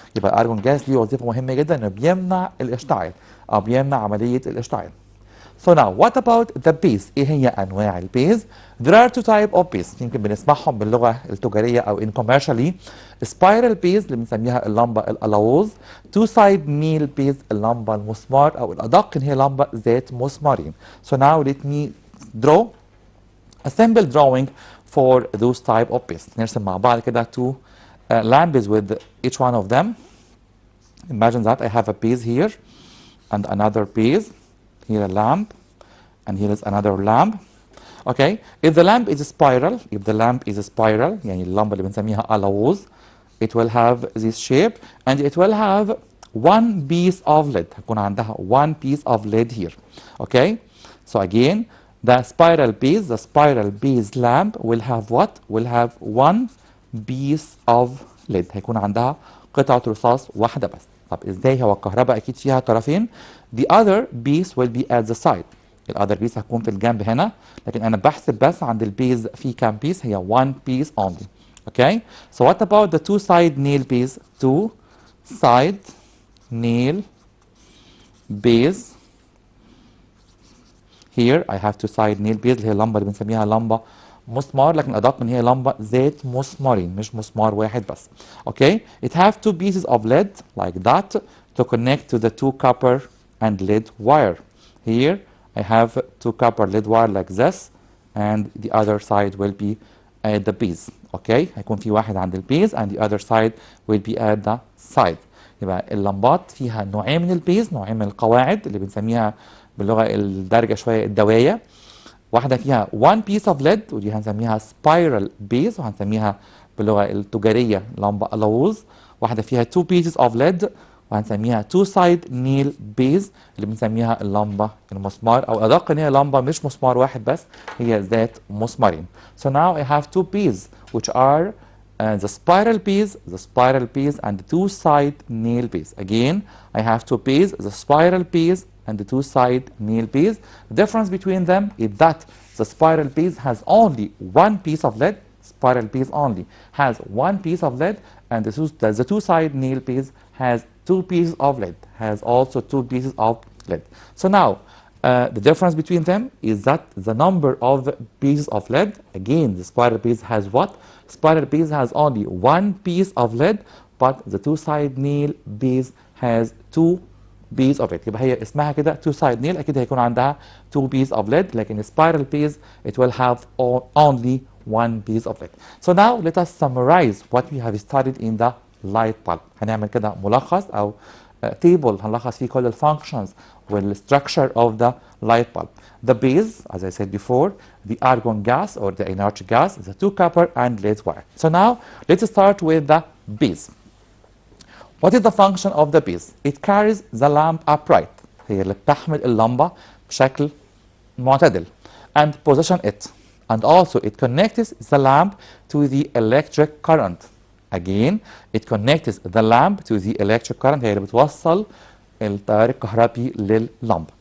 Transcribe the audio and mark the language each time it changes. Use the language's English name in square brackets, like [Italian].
[Arabic] يبقى الارجون gas ليه وظيفة مهمة جدا انه بيمنع الاشتعال او بيمنع عملية الاشتعال. [English] So now what about the base؟ [Arabic] ايه هي انواع البيز؟ [English] There are two type of base [Arabic] يمكن بنسمعهم باللغة التجارية او [English] in commercially. [Arabic] spiral base اللي بنسميها اللمبة الألوز، two side nail base اللمبة المسمار او الأدق اللي هي لمبة ذات مسمارين. [English] So now let me draw a simple drawing for those type of base. [Arabic] نرسم مع بعض كده [English] two lamps with each one of them. Imagine that I have a base here and another base. Here a lamp and here is another lamp. Okay, if the lamp is spiral [Arabic] يعني اللمبة اللي بنسميها ألوز, [English] it will have this shape and it will have one piece of lead. [Arabic] هيكون عندها [English] one piece of lead here. Okay, so again the spiral base lamp will have what? Will have one piece of lead. [Arabic] هيكون عندها قطعة رصاص واحدة بس. طب ازاي؟ هو الكهرباء اكيد فيها طرفين. [English] The other piece will be at the side. [Arabic] الother piece هتكون في الجنب هنا، لكن انا بحسب بس عند البيز في كام بيس؟ هي [English] one piece only. Okay, so what about the two side nail base? Two side nail base. Here I have two side nail base [Arabic] اللي هي اللمبة اللي بنسميها لمبة مسمار، لكن الأدق إن هي لمبة ذات مسمارين مش مسمار واحد بس. [English] Okay, it have two pieces of lead like that to connect to the two copper and lead wire. Here I have two copper lead wire like this and the other side will be at the base. Okay, [Arabic] هيكون في واحد عند البيز [English] and the other side will be at the side. [Arabic] يبقى اللمبات فيها نوعين من البيز، نوعين من القواعد اللي بنسميها باللغة الدارجة شوية الدواية. واحدة فيها one piece of lead ودي هنسميها spiral base وهنسميها باللغة التجارية لمبة ألوز. واحدة فيها two pieces of lead وهنسميها two side nail base اللي بنسميها اللمبة المسمار، أو أدق إن هي لمبة مش مسمار واحد بس، هي ذات مسمارين. [English] So now I have two pieces which are the spiral piece and the two side nail piece. Again I have two pieces, the spiral piece and the two side nail piece. The difference between them is that the spiral piece has only one piece of lead, spiral piece only has one piece of lead, and the two side nail piece has two pieces of lead, has also two pieces of lead. So now The difference between them is that the number of pieces of lead, again, the spiral piece has what? Spiral piece has only one piece of lead, but the two-side nail piece has two piece of lead. [Arabic] يبقى هي اسمها كده [English] two-side nail، [Arabic] أكيد هيكون عندها [English] two piece of lead، لكن spiral piece it will have only one piece of lead. So now let us summarize what we have studied in the light bulb. [Arabic] هنعمل كده ملخص أو table هنلخص فيه كل الfunctions والstructure of the light bulb. [English] The base, as I said before, the argon gas or the inert gas, the two copper and lead wire. So now let's start with the base. What is the function of the base? It carries the lamp upright. [Arabic] هي اللي بتحمل اللمبة بشكل معتدل. [English] And position it. And also it connects the lamp to the electric current. Again, it connects the lamp to the electric current. [Arabic] هي اللي بتوصل التيار الكهربي لللمبة.